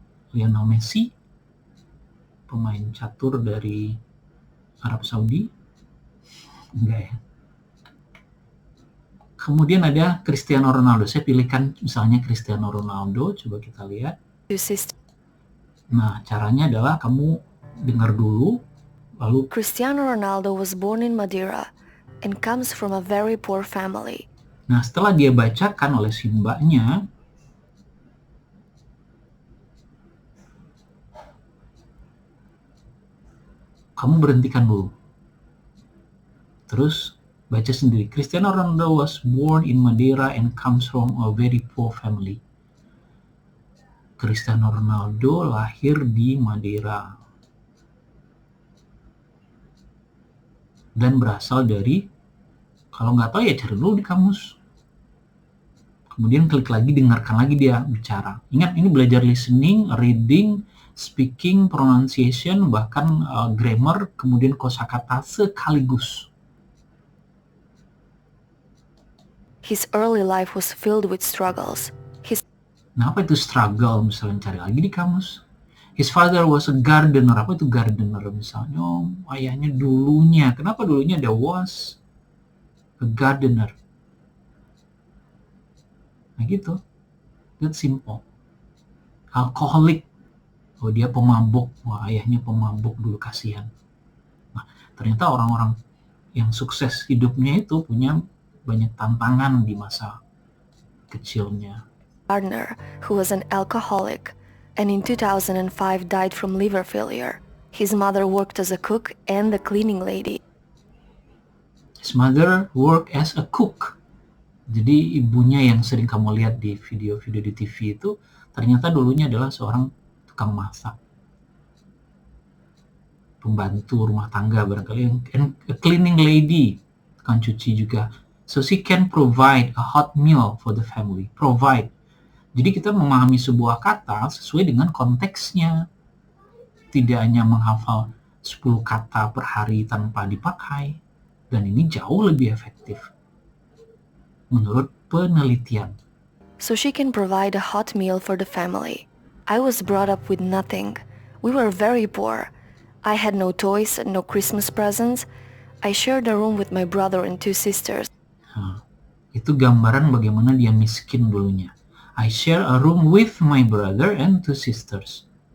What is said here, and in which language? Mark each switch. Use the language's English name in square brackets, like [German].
[Indonesian] Lionel Messi, pemain catur dari Arab Saudi. Enggak ya. Kemudian ada Cristiano Ronaldo. Saya pilihkan misalnya Cristiano Ronaldo. Coba kita lihat. Nah, caranya adalah kamu dengar dulu, lalu [English] Cristiano Ronaldo was born in Madeira and comes from a very poor family. [Indonesian] Nah, setelah dia bacakan oleh si mbaknya, kamu berhentikan dulu. Terus baca sendiri. [English] Cristiano Ronaldo was born in Madeira and comes from a very poor family. [Indonesian] Cristiano Ronaldo lahir di Madeira dan berasal dari, kalau nggak tahu ya cari dulu di kamus. Kemudian klik lagi, dengarkan lagi dia bicara. Ingat, ini belajar listening, reading, speaking, pronunciation, bahkan grammar, kemudian kosakata sekaligus. [English] His early life was filled with struggles. [Indonesian] Nah, apa itu struggle? Misalnya cari lagi di kamus. [English] His father was a gardener. [Indonesian] Apa itu gardener? Misalnya, ayahnya dulunya. Kenapa dulunya ada was? A gardener. Nah gitu. [English] That's simple. [Indonesian] Alcoholic. Oh, dia pemabuk. Wah, ayahnya pemabuk dulu, kasihan. Nah, ternyata orang-orang yang sukses hidupnya itu punya banyak tantangan di masa kecilnya. [English] Gardener, who was an alcoholic, and in 2005 died from liver failure. His mother worked as a cook and the cleaning lady. His mother worked as a cook. [Indonesian] Jadi ibunya yang sering kamu lihat di video-video di TV itu ternyata dulunya adalah seorang tukang masak, pembantu rumah tangga barangkali, [English] and a cleaning lady, [Indonesian] tukang cuci juga. [English] So she can provide a hot meal for the family. [Indonesian] Provide. Jadi kita memahami sebuah kata sesuai dengan konteksnya. Tidak hanya menghafal 10 kata per hari tanpa dipakai. Dan ini jauh lebih efektif menurut penelitian. [English] So she can provide a hot meal for the family. I was brought up with nothing. We were very poor. I had no toys, no Christmas presents. I shared a room with my brother and 2 sisters. [Indonesian] Nah, itu gambaran bagaimana dia miskin dulunya. [English] I share a room with my brother and 2 sisters.